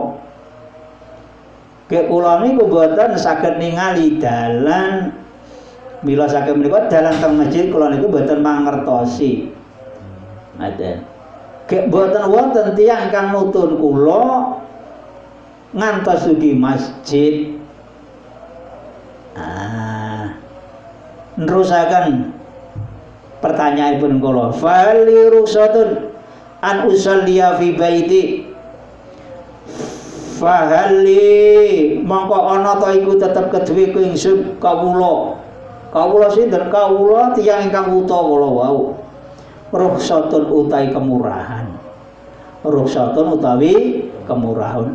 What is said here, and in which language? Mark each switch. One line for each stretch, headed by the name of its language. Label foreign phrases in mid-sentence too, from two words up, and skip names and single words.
Javanese: Kek kula niku boten saged ningali dalan mila saged menika dalan teng masjid kula niku boten mangertosi. Ngaten. Kek boten wonten tiyang ingkang nutun kula ngantos dugi masjid. Nerusaken pertanyaanipun kula.
Arabic: فهل لي رخصة أن أصلي في بيتي.
Javanese: Fahali mongko ana ta iku tetep kedue ku ingsun kawula. Kawula sinten? Kawula tiyang ingkang wuta kala wau. Ruksatun utawi kemurahan. Ruksatun utawi kemurahan.